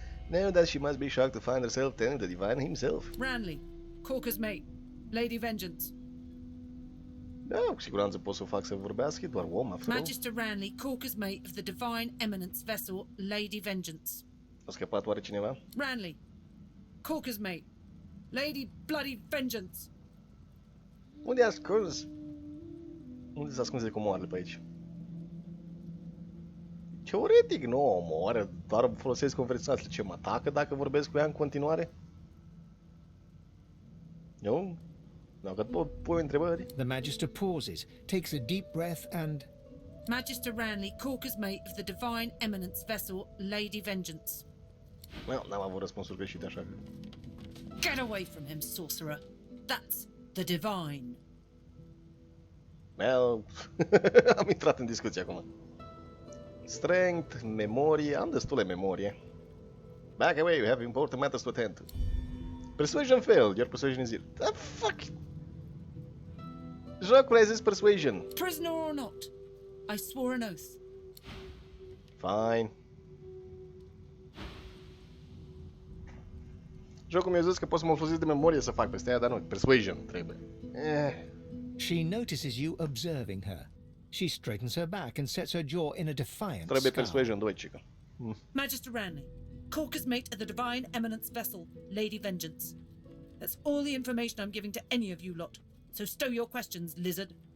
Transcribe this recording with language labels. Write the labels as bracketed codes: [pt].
[en] No, that she must be shocked to find herself telling the divine himself. Ranley, Corker's mate, Lady Vengeance. [ro] Da, cu siguranță pot să o fac să vorbească, doar om, [en] after all. Magister Ranley, Corker's mate of the Divine Eminence vessel, Lady Vengeance. [ro] A scăpat oare cineva? Ranley, Corker's mate, Lady Bloody Vengeance. Unde e ascuns? Unde se ascunde comoarele pe aici? Teoretic nu o omoară, doar folosesc conversațiile. Ce mă atacă dacă vorbesc cu ea în continuare? Nu? Dacă tot pui întrebări. [en] The Magister pauses, takes a deep breath and... Magister Ranley, Corker's mate of the Divine Eminence vessel, Lady Vengeance. [ro] Well, n-am avut răspunsuri greșite, așa că... [en] Get away from him, sorcerer. That's the divine. [ro] Well, am intrat în discuție acum. Strength, memorie, am destule memorie. [en] Back away, you have important matters to attend to. Persuasion failed, your persuasion is zero. The fuck? [ro] Jocul, ai zis persuasion. [en] Prisoner or not, I swore an oath. Fine. [ro] Jocul mi-a zis că pot să mă folosesc de memorie să fac peste aia, dar nu, persuasion trebuie. [en] She notices you observing her. She straightens her back and sets her jaw in a defiant [ro] Trebuie [en] scowl. [ro] persuasion 2, cică. [en] Magister Ranley, Corker's mate of the Divine Eminence vessel, Lady Vengeance. That's all the information I'm giving to any of you lot. So stow your questions, lizard.